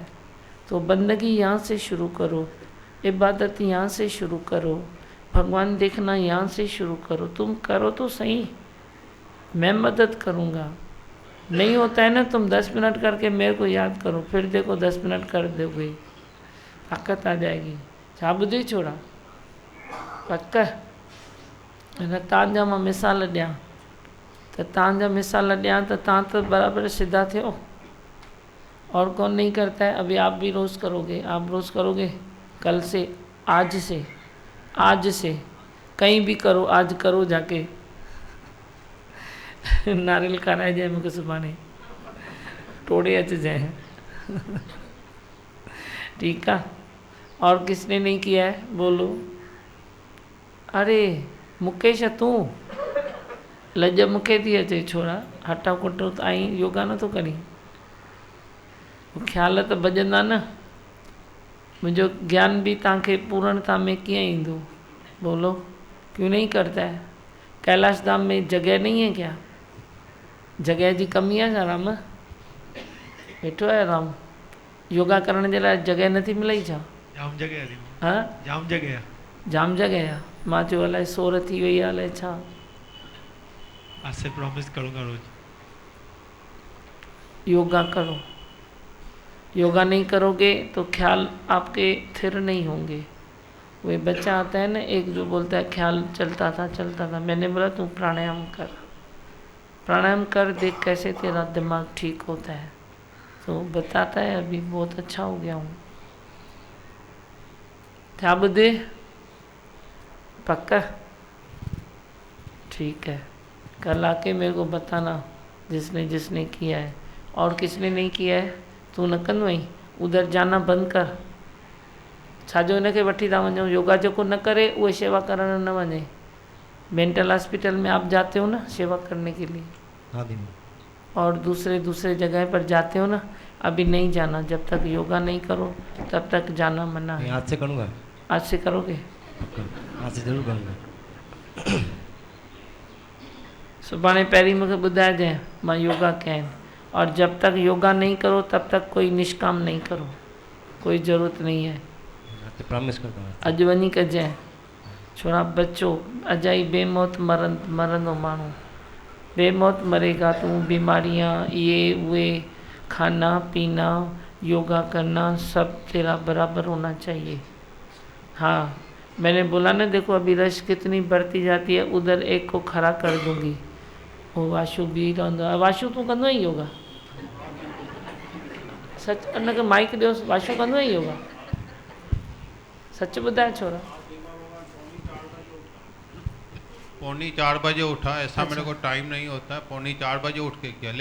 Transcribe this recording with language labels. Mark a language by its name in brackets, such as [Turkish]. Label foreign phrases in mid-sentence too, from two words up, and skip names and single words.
[Hindi] तो बंदगी यहाँ से शुरू करो, इबादत यहाँ से शुरू करो, भगवान देखना यहाँ से शुरू करो। तुम करो तो सही, मैं मदद करूँगा। नहीं होता है ना, तुम 10 मिनट करके मेरे को याद करो, फिर देखो 10 मिनट कर दोगे, ताकत आ जाएगी। [Sindhi] छाबुदी छोड़ा पक्का न तव्हांजा मां मिसाल ॾियां त तव्हांजा मिसाल ॾियां त तव्हां तो बराबर सीधा थियो। [Hindi] और कौन नहीं करता है। अभी आप भी रोज़ करोगे, आप रोज़ करोगे, कल से, आज से कहीं भी करो, आज करो जाके नारियल खाराए [Sindhi] जाए मूंखे सुभाणे, टोड़े अचिजांइ [Hindi] ठीक है। और किसने नहीं किया है बोलो। [Sindhi] अरे मुकेश तूं लज मूंखे थी अचे, छोड़ा हटा कुटो त आई योगा नथो करी, ख़्याल त भॼंदा न। मुंहिंजो ज्ञान भी तव्हांखे पूर्णता में कीअं ईंदो बोलो, [Hindi] क्यों नहीं करता है। कैलाश धाम में जगह नहीं है क्या, [Sindhi] जगह जी कमी है छा। राम वेठो है, राम योगा करण जे लाइ जगह नथी मिले छा। जाम जगह थी। हाँ जाम जगह जाम जगह आहे। मां चयो अलाए सोर थी वई आहे अलाए छा। [Hindi] आज से प्रॉमिस करूँगा रोज। योगा करो। योगा नहीं करोगे तो ख्याल आपके स्थिर नहीं होंगे। वही बच्चा आता है ना एक जो बोलता है ख्याल चलता था, मैंने बोला तू प्राणायाम कर, प्राणायाम कर, देख कैसे तेरा दिमाग ठीक होता है। तो बताता है अभी बहुत अच्छा हो गया हूँ। क्या बुद्धि पक्का? ठीक है, कल आके मेरे को बताना जिसने जिसने किया है। और किसने नहीं किया है [Sindhi] तू न कंदो आई, [Hindi] उधर जाना बंद कर। [Sindhi] छाजो इनखे वठी था वञो, योगा जेको न करे उहे शेवा करण न वञे। [Hindi] मेंटल हॉस्पिटल में आप जाते हो ना सेवा करने के लिए, हाँ दीदी। और दूसरे जगह पर जाते हो ना, अभी नहीं जाना। जब तक योगा नहीं करो तब तक जाना मना है। आज से करूँगा। आज से करोगे? आज से ज़रूर करूँगा। [Sindhi] सुभाणे पहिरीं मूंखे ॿुधाइजांइ मां योगा कया आहिनि। [Hindi] और जब तक योगा नहीं करो तब तक कोई निष्काम नहीं करो, कोई ज़रूरत नहीं है। प्रॉमिस करता हूँ। [Sindhi] अॼु वञी कजांइ, छोरा बच्चो अजाई बेमौत मरंदो माण्हू, [Hindi] बेमौत मरेगा। तू बीमारियाँ ये वे खाना पीना योगा करना सब तेरा बराबर होना चाहिए। हाँ मैंने बोला ना, देखो अभी रश कितनी बढ़ती जाती है, उधर एक को खड़ा कर दूंगी। [Sindhi] वो वाशु भी रहंदो आहे। वाशु तूं कंदो आहीं योगा? सच उनखे माइक ॾियो। वाशु कंदो आहीं योगा? सच ॿुधाए छोरा। [Hindi] 3:45 बजे उठा, ऐसा अच्छा। मेरे को टाइम नहीं होता है। 3:45 बजे उठ के किया, लेकिन